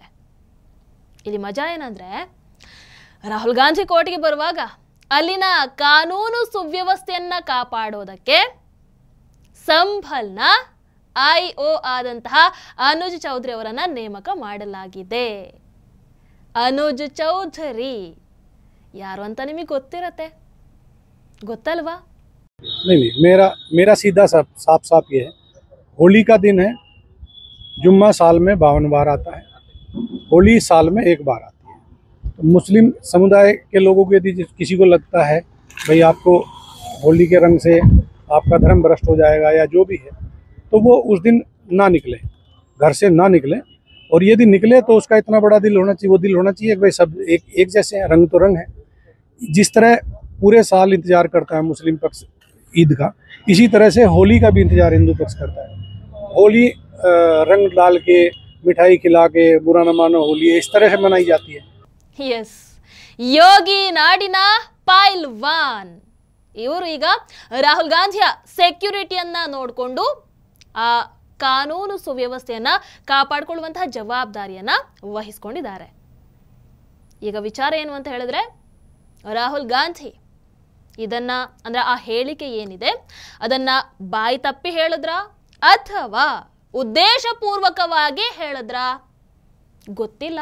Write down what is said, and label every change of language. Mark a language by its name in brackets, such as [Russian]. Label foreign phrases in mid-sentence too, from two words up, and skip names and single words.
[Kannada] ಇಲ್ಲಿ ಮಜಾ ಏನಂದ್ರೆ, ರಾಹುಲ್ ಗಾಂಧಿ ಕೋರ್ಟ್ಗೆ ಬರುವಾಗ ಅಲ್ಲಿನ ಕಾನೂನು ಸುವ್ಯವಸ್ಥೆಯನ್ನ ಕಾಪಾಡೋದಕ್ಕೆ ಸಂಭಲ್ನ IO ಆದಂತಹ ಅನುಜ್ ಚೌಧರಿ ಅವರನ್ನ ನೇಮಕ ಮಾಡಲಾಗಿದೆ. ಅನುಜ್ ಚೌಧರಿ ಯಾರು ಅಂತ ನಿಮಗೆ ಗೊತ್ತಿರತ್ತೆ, ಗೊತ್ತಲ್ವಾ? [Hindi] नहीं, मेरा सीधा साफ ये है, होली का दिन है, जुम्मा साल में 52 बार आता है, होली साल में एक बार आती है। तो मुस्लिम समुदाय के लोगों को यदि किसी को लगता है भाई आपको होली के रंग से आपका धर्म भ्रष्ट हो जाएगा या जो भी है, तो वो उस दिन ना निकले, घर से ना निकले। और यदि निकले तो उसका इतना बड़ा दिल होना चाहिए, वो दिल होना चाहिए कि भाई सब एक जैसे हैं, रंग तो रंग है। जिस तरह पूरे साल इंतजार करता है मुस्लिम पक्ष ईद का, इसी तरह से होली का भी इंतजार हिंदू पक्ष करता है। होली रंग डाल के, मिठाई खिला के, बुरा न मानो होली, इस तरह से मनाई जाती है। [Kannada] ಎಸ್, ಯೋಗಿ ನಾಡಿನ ಪೈಲ್ವಾನ್ ಇವರು ಈಗ ರಾಹುಲ್ ಗಾಂಧಿಯ ಸೆಕ್ಯೂರಿಟಿಯನ್ನ ನೋಡಿಕೊಂಡು ಆ ಕಾನೂನು ಸುವ್ಯವಸ್ಥೆಯನ್ನ ಕಾಪಾಡಿಕೊಳ್ಳುವಂತಹ ಜವಾಬ್ದಾರಿಯನ್ನ ವಹಿಸಿಕೊಂಡಿದ್ದಾರೆ. ಈಗ ವಿಚಾರ ಏನು ಅಂತ ಹೇಳಿದ್ರೆ, ರಾಹುಲ್ ಗಾಂಧಿ ಇದನ್ನ ಅಂದ್ರೆ ಆ ಹೇಳಿಕೆ ಏನಿದೆ ಅದನ್ನ ಬಾಯಿ ತಪ್ಪಿ ಹೇಳಿದ್ರ ಅಥವಾ ಉದ್ದೇಶಪೂರ್ವಕವಾಗಿ ಹೇಳಿದ್ರ ಗೊತ್ತಿಲ್ಲ.